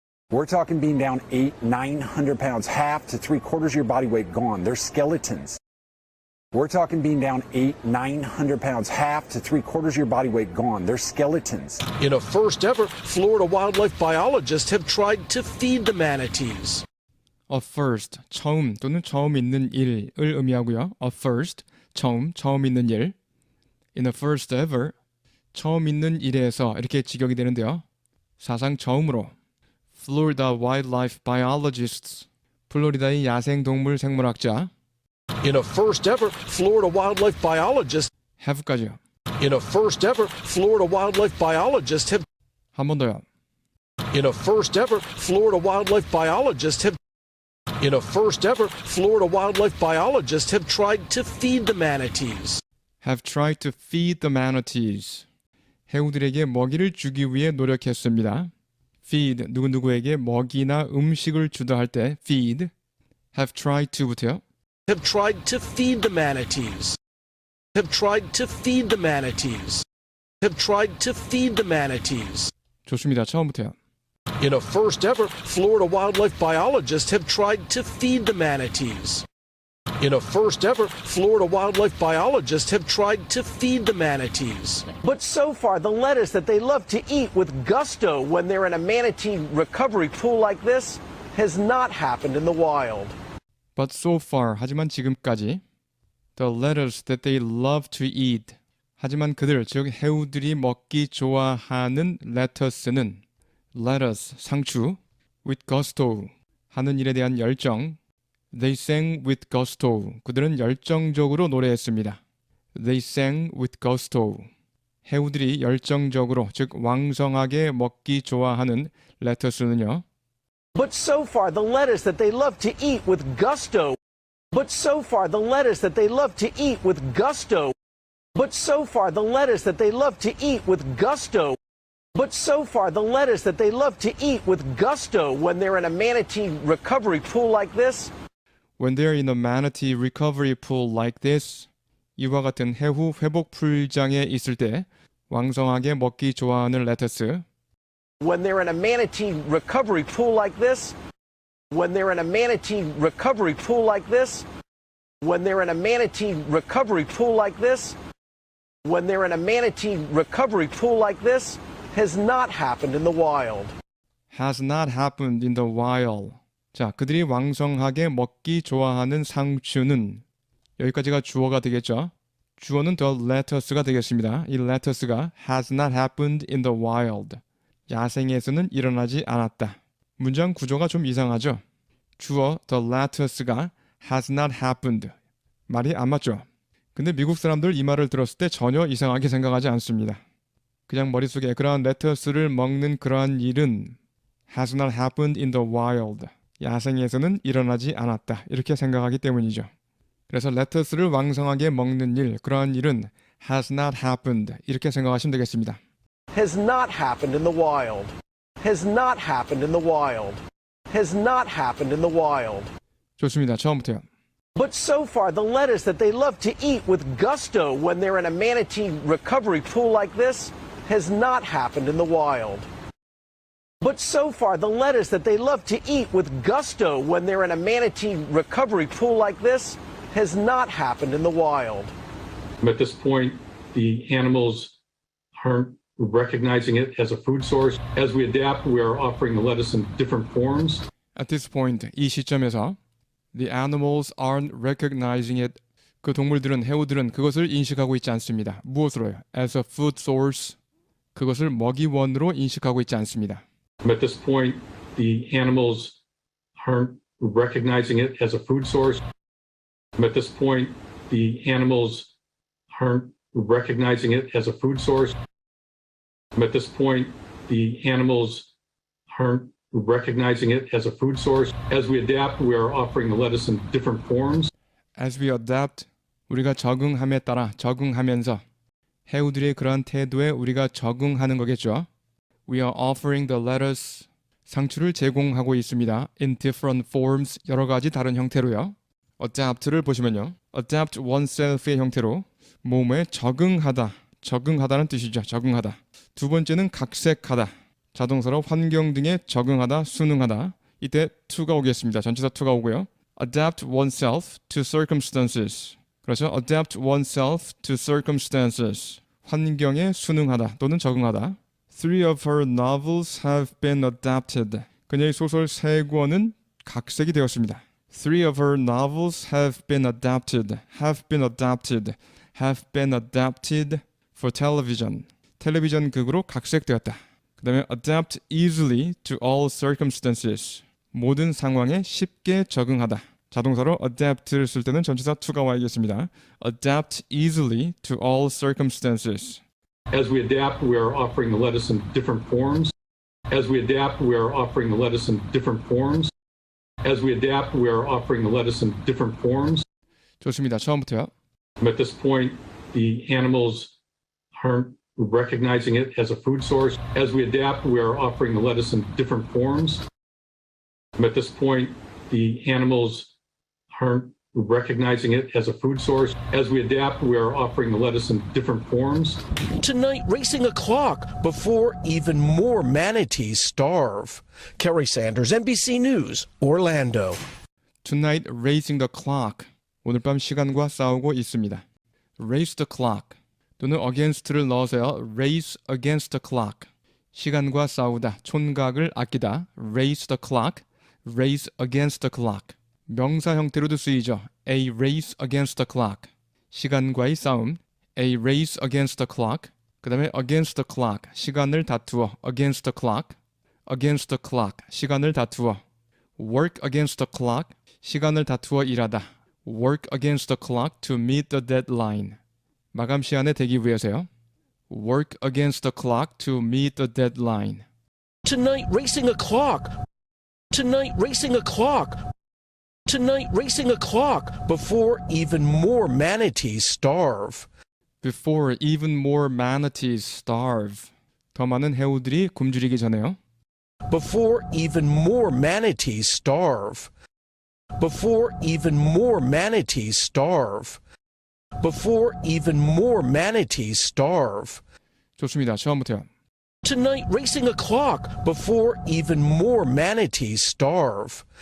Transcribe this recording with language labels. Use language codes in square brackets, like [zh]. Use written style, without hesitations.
[en] We're talking being down 900 pounds, half to 3/4 of your body weight gone. They're skeletons. We're talking being down 900 pounds, half to 3/4 of your body weight gone. They're skeletons. In a first ever, Florida wildlife biologists have tried to feed the manatees. A first, [ko] 처음 또는 처음 있는 일을 의미하고요. [en] A first, [ko] 처음 있는 일. [en] In a first ever, [ko] 처음 있는 일에서 이렇게 직역이 되는데요. 사상 처음으로 [en] Florida wildlife biologists, [ko] 플로리다의 야생동물 생물학자 [en] In a first ever, Florida wildlife biologists [ko] have까지요. [en] In a first ever, Florida wildlife biologists have [ko] 한 번 더요. [en] In a first ever, Florida wildlife biologists have In a first ever, Florida wildlife biologists have tried to feed the manatees. Have tried to feed the manatees. [ko] 해우들에게 먹이를 주기 위해 노력했습니다. feed, 누구누구에게 먹이나 음식을 주다 할 때 feed. [en] have tried to부터요. Have tried to feed the manatees. Have tried to feed the manatees. Have tried to feed the manatees. [ko] 좋습니다. 처음부터요. [en] In a first ever, Florida wildlife biologists have tried to feed the manatees. In a first ever, Florida wildlife biologists have tried to feed the manatees. But so far, the lettuce that they love to eat with gusto when they're in a manatee recovery pool like this has not happened in the wild. But so far, [ko] 하지만 지금까지 [en] the lettuce that they love to eat. [ko] 하지만 그들, 즉 해우들이 먹기 좋아하는 lettuce는 lettuce, 상추, [en] with gusto, [ko] 하는 일에 대한 열정. [en] They sang with gusto. [ko] 그들은 열정적으로 노래했습니다. [en] They sang with gusto. [ko] 해우들이 열정적으로, 즉 왕성하게 먹기 좋아하는 레터스는요. [en] But so far, the lettuce that they love to eat with gusto. But so far, the lettuce that they love to eat with gusto. But so far, the lettuce that they love to eat with gusto. But so far, the lettuce that they love to eat with gusto when they're in a manatee recovery pool like this. When they're in a manatee recovery pool like this, [ko] 이와 같은 해후 회복 풀장에 있을 때 왕성하게 먹기 좋아하는 레터스. [en] When they're in a manatee recovery pool like this. When they're in a manatee recovery pool like this. When they're in a manatee recovery pool like this. When they're in a manatee recovery pool like this has not happened in the wild. Has not happened in the wild. [ko] 자, 그들이 왕성하게 먹기 좋아하는 상추는 여기까지가 주어가 되겠죠. 주어는 the lettuce가 되겠습니다. [en] 이 lettuce가 has not happened in the wild. [ko] 야생에서는 일어나지 않았다. 문장 구조가 좀 이상하죠. 주어 [en] the lettuce가 has not happened. [ko] 말이 안 맞죠. 근데 미국 사람들 이 말을 들었을 때 전혀 이상하게 생각하지 않습니다. 그냥 머릿속에 그러한 레터스를 먹는 그러한 일은 [en] has not happened in the wild. [ko] 야생에서는 일어나지 않았다. 이렇게 생각하기 때문이죠. 그래서 레터스를 왕성하게 먹는 일, 그러한 일은 [en] has not happened. [ko] 이렇게 생각하시면 되겠습니다. [en] Has not happened in the wild. Has not happened in the wild. Has not happened in the wild. [ko] 좋습니다. 처음부터요. [en] But so far, the lettuce that they love to eat with gusto when they're in a manatee recovery pool like this has not happened in the wild. But so far, the lettuce that they love to eat with gusto when they're in a manatee recovery pool like this has not happened in the wild. At this point, the animals aren't recognizing it as a food source. As we adapt, we are offering the lettuce in different forms. At this point, [ko] 이 시점에서 [en] the animals aren't recognizing it. [ko] 그 동물들은, 해우들은 그것을 인식하고 있지 않습니다. 무엇으로요? [en] As a food source. [ko] 그것을 먹이원으로 인식하고 있지 않습니다. [en] At this point, the animals aren't recognizing it as a food source. At this point, the animals aren't recognizing it as a food source. At this point, the animals aren't recognizing it as a food source. As we adapt, we are offering the lettuce in different forms. As we adapt, [ko] 우리가 적응함에 따라 적응하면서 해우들의 그러한 태도에 우리가 적응하는 거겠죠. [en] We are offering the lettuce. [ko] 상추를 제공하고 있습니다. [en] In different forms. [ko] 여러 가지 다른 형태로요. adapt를 보시면요. [en] adapt oneself [ko] 의 형태로 몸에 적응하다. 적응하다는 뜻이죠. 적응하다. 두 번째는 각색하다. 자동사로 환경 등에 적응하다, 순응하다. 이때 to가 오겠습니다. 전치사 to가 오고요. [en] adapt oneself to circumstances. [ko] 그렇죠. [en] adapt oneself to circumstances. [ko] 환경에 순응하다 또는 적응하다. [en] Three of her novels have been adapted. [ko] 그녀의 소설 3권은 각색이 되었습니다. [en] Three of her novels have been adapted. Have been adapted. Have been adapted for television. [ko] 텔레비전 극으로 각색되었다. 그 다음에 [en] adapt easily to all circumstances. [ko] 모든 상황에 쉽게 적응하다. 자동사로 adapt를 쓸 때는 전치사 to가 와야겠습니다. [en] Adapt easily to all circumstances. As we adapt, we are offering the lettuce in different forms. As we adapt, we are offering the lettuce in different forms. As we adapt, we are offering the lettuce in different forms. [ko] 좋습니다. 처음부터요. [en] At this point, the animals aren't recognizing it as a food source. As we adapt, we are offering the lettuce in different forms. At this point, the animals aren't recognizing it as a food source. As we adapt, we are offering the lettuce in different forms. Tonight, racing a clock before even more manatees starve. Kerry Sanders, NBC News, Orlando. Tonight, racing the clock. [ko] 오늘 밤 시간과 싸우고 있습니다. [en] Race the clock 또는 against를 [ko] 넣으세요. [en] Race against the clock. [ko] 시간과 싸우다, 촌각을 아끼다. [en] Race the clock, race against the clock. [ko] 명사 형태로도 쓰이죠. [en] A race against the clock. [ko] 시간과의 싸움. [en] A race against the clock. [ko] 그 다음에 [en] against the clock. [ko] 시간을 다투어. [en] Against the clock. Against the clock. 시간을 다투어. Work against the clock. [ko] 시간을 다투어 일하다. [en] Work against the clock to meet the deadline. [ko] 마감 시간에 대기 위해서요. [en] Work against the clock to meet the deadline. Tonight, racing a clock. Tonight, racing a clock. Tonight, racing a clock before even more manatees starve. Before even more manatees starve. [ko] 더 많은 해우들이 굶주리기 전에요. [en] Before even more manatees starve. Before even more manatees starve. Before even more manatees starve. [ko] 좋습니다. 처음부터요. [en] Tonight, racing a clock before even more manatees starve.